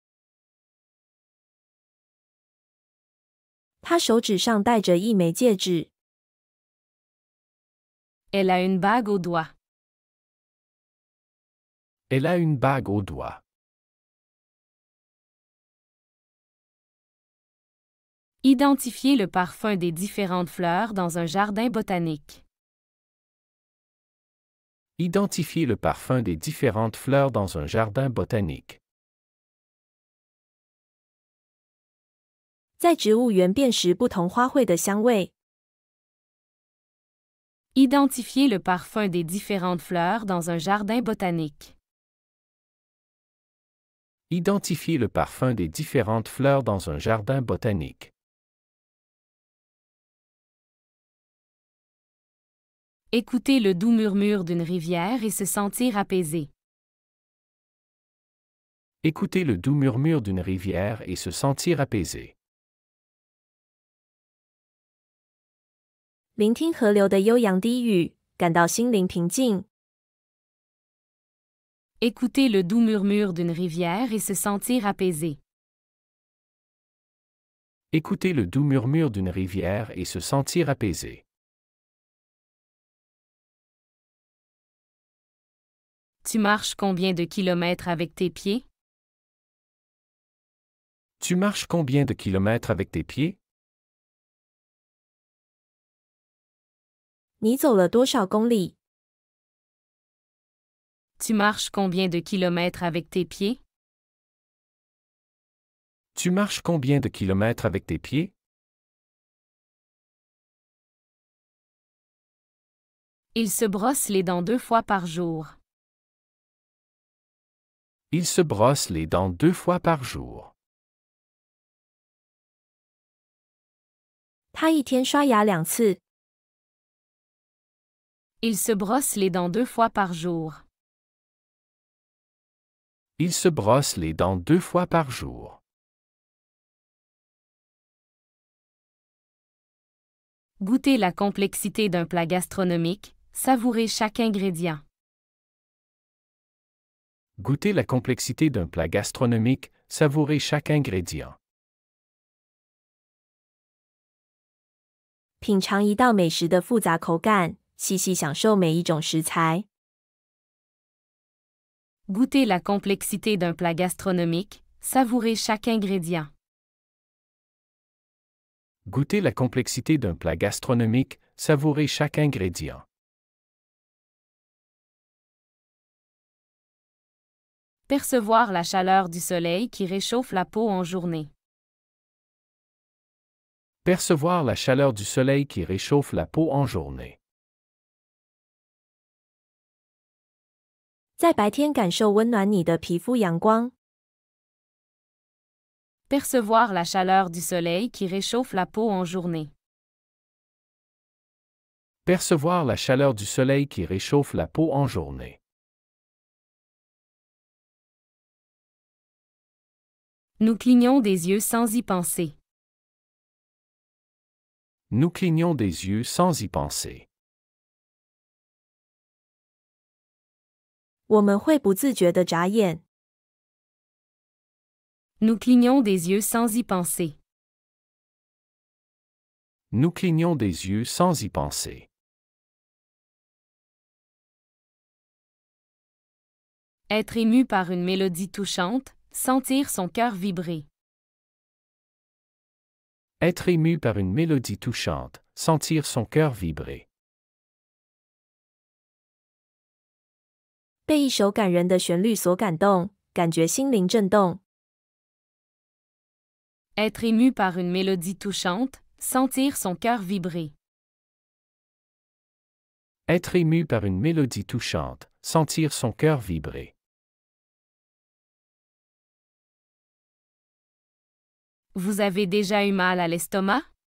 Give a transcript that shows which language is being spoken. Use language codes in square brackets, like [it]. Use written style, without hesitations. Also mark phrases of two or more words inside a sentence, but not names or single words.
[zh] 她手指上戴着一枚戒指。 [fr] Elle a une bague au doigt. Elle a une bague au doigt. Identifier le parfum des différentes fleurs dans un jardin botanique. Identifier le parfum des différentes fleurs dans un jardin botanique. [zh] 在植物园辨识不同花卉的香味。 [fr] Identifier le parfum des différentes fleurs dans un jardin botanique. Identifier le parfum des différentes fleurs dans un jardin botanique. Écouter le doux murmure d'une rivière et se sentir apaisé. Écouter le doux murmure d'une rivière et se sentir apaisé. [zh] 聆听河流的悠扬低语，感到心灵平静。 [fr] Écouter le doux murmure d'une rivière et se sentir apaisé. Écouter le doux murmure d'une rivière et se sentir apaisé. Tu marches combien de kilomètres avec tes pieds? Tu marches combien de kilomètres avec tes pieds? [zh] 你走了多少公里？ [fr] Tu marches combien de kilomètres avec tes pieds? Tu marches combien de kilomètres avec tes pieds? Il se brosse les dents 2 fois par jour. Il se brosse les dents 2 fois par jour. [zh] 他一天刷牙2次。 [fr] Il se brosse les dents 2 fois par jour. Il se brosse les dents 2 fois par jour. Goûter la complexité d'un plat gastronomique, savourer chaque ingrédient. Goûter la complexité d'un plat gastronomique, savourer chaque ingrédient. [zh] 品尝一道美食的复杂口感，细细享受每一种食材。 [fr] Goûter la complexité d'un plat gastronomique, savourer chaque ingrédient. Goûter la complexité d'un plat gastronomique, savourer chaque ingrédient. Percevoir la chaleur du soleil qui réchauffe la peau en journée. Percevoir la chaleur du soleil qui réchauffe la peau en journée. [zh] 在白天感受温暖你的皮肤阳光。 [fr] Percevoir la chaleur du soleil qui réchauffe la peau en journée. Percevoir la chaleur du soleil qui réchauffe la peau en journée. Nous clignons des yeux sans y penser. Nous clignons des yeux sans y penser. [zh] 我们会不自觉地眨眼。 [fr] Nous clignons des yeux sans y penser. Nous clignons des yeux sans y penser. Être ému par une mélodie touchante, sentir son cœur vibrer. Être ému par une mélodie touchante, sentir son cœur vibrer. [zh] 被一首感人的旋律所感动， 感觉心灵震动。 [fr] Être ému par une mélodie touchante, sentir son cœur vibrer. Être ému par une mélodie touchante, sentir son cœur vibrer. Vous avez déjà eu mal à l'estomac?